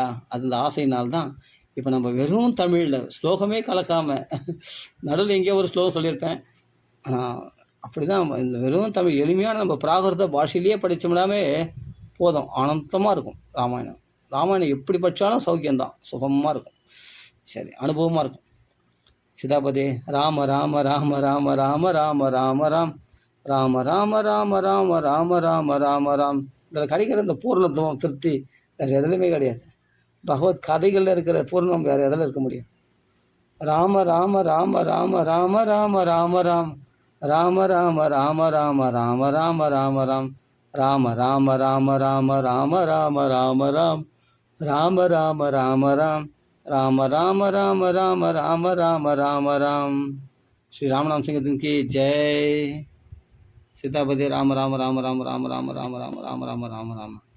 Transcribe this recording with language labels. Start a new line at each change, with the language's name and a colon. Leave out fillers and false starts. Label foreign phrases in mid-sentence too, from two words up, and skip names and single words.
Tamil: அது இந்த ஆசையினால்தான் இப்போ நம்ம வெறும் தமிழில் ஸ்லோகமே கலக்காமல், நடுவில் எங்கேயோ ஒரு ஸ்லோகம் சொல்லியிருப்பேன், அப்படி தான் இந்த வெறும் தமிழ் எளிமையான நம்ம பிராகிருத பாஷையிலேயே படித்தோம்னாமே போதும், ஆனந்தமாக இருக்கும். ராமாயணம் எப்படி படித்தாலும் சௌக்கியம்தான், சுகமாக இருக்கும். சரி, அனுபவமாக இருக்கும். சீதாபதி ராம ராம ராம ராம ராம ராம ராம ராம் ராம ராம ராம ராம ராம ராம ராம ராம். இதில் கிடைக்கிற இந்த பூர்ணத்துவம் திருப்தி வேறு எதுலையுமே கிடையாது. பகவத் கதைகளில் இருக்கிற பூர்ணம் வேறு எதில் இருக்க முடியும்? ராம ராம ராம ராம ராம ராம ராம ராம் ராம ராம ராம ராம ராம ராம ராம ராம் ராம ராம ராம ராம ராம ராம ராம ராம் ராம ராம ராம ராம் ராம ராம ராம ராம ராம ராம ராம ராம். ஸ்ரீ ராமநாம சங்கீதம்
Hindi: की जय.
Tamil: சீதாபதி ராம ராம ராம ராம ராம ராம ராம ராம ராம ராம ராம ராம.